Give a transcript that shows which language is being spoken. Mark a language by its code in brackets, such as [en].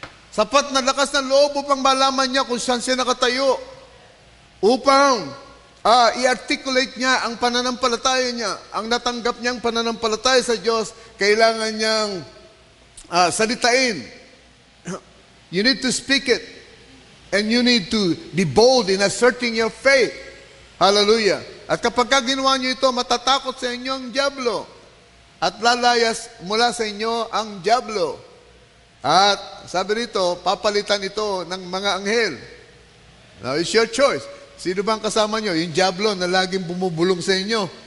[tl] Sapat na lakas ng loob upang malaman niya kung saan siya nakatayo. Upang i-articulate niya ang pananampalataya niya, ang natanggap niyang pananampalataya sa Diyos, kailangan niyang salitain. [en] You need to speak it. And you need to be bold in asserting your faith. Hallelujah. [tl] At kapag ginawa niyo ito, matatakot sa inyo ang dyablo. At lalayas mula sa inyo ang dyablo. At sabi rito, papalitan ito ng mga anghel. [en] Now, it's your choice. [tl] Sino bang kasama nyo? Yung dyablo na laging bumubulong sa inyo.